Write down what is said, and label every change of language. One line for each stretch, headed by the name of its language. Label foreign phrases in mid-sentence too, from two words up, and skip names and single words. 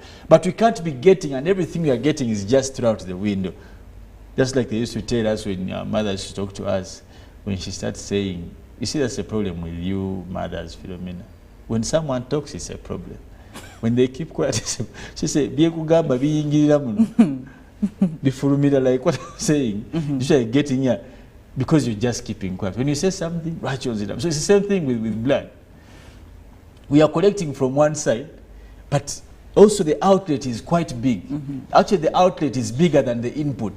English: But we can't be getting, and everything we are getting is just thrown out the window. Just like they used to tell us when our mothers used to talk to us, when she starts saying, you see, that's a problem with you mothers, Philomena. When someone talks, it's a problem. When they keep quiet, she said,
Ganda: "Biekugamba biyingirira muno." Bifulumira,
English: like what I'm saying. You should get in here because you're just keeping quiet. When you say something, right, so it's the same thing with blood. We are collecting from one side, but also the outlet is quite big. Actually, the outlet is bigger than the input.